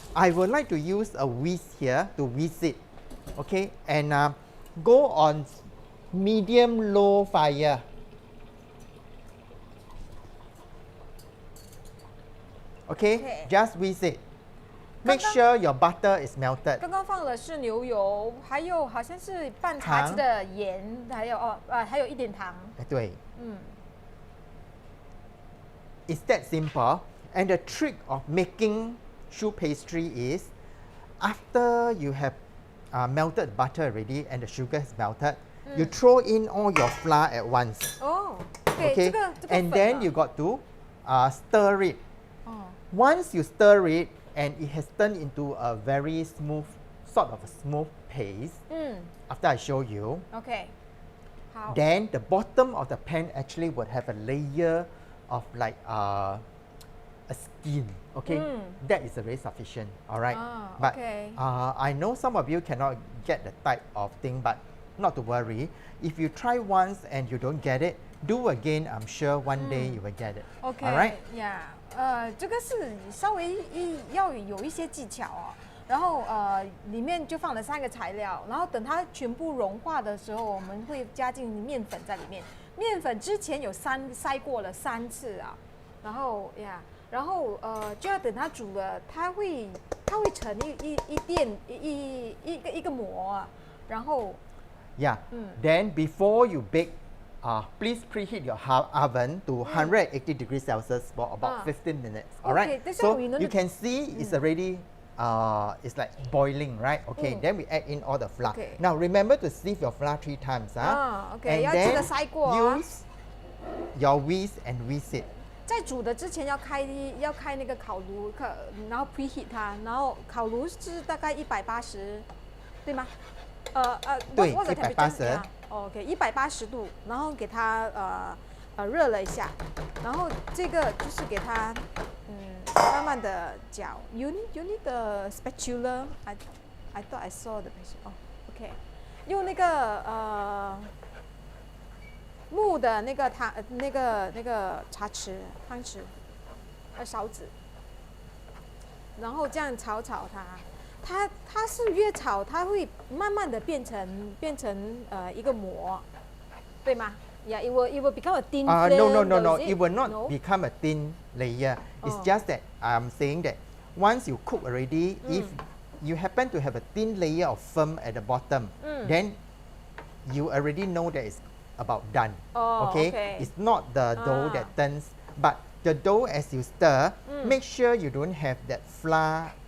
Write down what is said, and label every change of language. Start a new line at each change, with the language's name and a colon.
English: I would like to use a whisk here to whisk it. Okay. And go on medium-low fire. Okay. Just whisk it. Make sure your butter is melted.
Chinese: 刚刚放的是牛油，还有好像是半茶匙的盐，还有还有一点糖。对。
English: It's that simple. And the trick of making choux pastry is, after you have melted butter already and the sugar is melted, you throw in all your flour at once. Oh, okay. And then you got to stir it. Once you stir it, and it has turned into a very smooth, sort of a smooth paste. After I show you, okay. How? Then the bottom of the pan actually would have a layer of like a skin. Okay, that is very sufficient. All right, but I know some of you cannot get the type of thing, but not to worry. If you try once and you don't get it, do again. I'm sure one day you will get it. Okay. All right. Yeah.
Chinese: 这个是稍微要有一些技巧哦。然后里面就放了3个材料，然后等它全部融化的时候，我们会加进面粉在里面。面粉之前有筛过了3次啊，然后就要等它煮了，它会成一个膜啊，然后
English: Yeah. Then before you bake, please preheat your oven to 180 degrees Celsius for about 15 minutes. All right. So you can see it's already it's like boiling, right? Okay. Then we add in all the flour. Now remember to sieve your flour 3 times. Okay. And then use your whisk and whisk it.
Chinese: 在煮的之前要开那个烤炉，然后 preheat 它，然后烤炉是大概180，对吗？对，180。 OK，180度，然后给它热了一下，然后这个就是给它慢慢的搅。
English: You need the spatula. I thought I saw the picture.
Chinese: OK， 用那个木的那个汤匙、勺子，然后这样炒它。它是越炒，它会慢慢的变成一个膜，对吗 ？
English: Yeah, it will become a thin film. No. It will not become a thin layer. It's just that I'm saying that once you cook already, if you happen to have a thin layer of foam at the bottom, then you already know that it's about done. Okay? It's not the dough that turns, but the dough as you stir, make sure you don't have that flour.